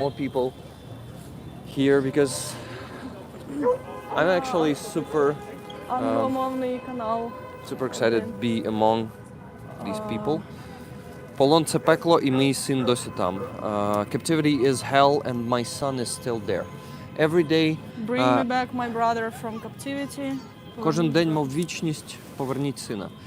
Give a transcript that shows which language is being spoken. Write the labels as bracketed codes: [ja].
[en] more people here, because I'm actually [uk] Англомовний канал. [en] super excited to be among these people. [uk] Полон це пекло, і мій син досі там. [en] Captivity is hell, and my son is still there. Every day, Bring me back my brother from captivity. [uk] кожен день мов вічність, поверніть сина.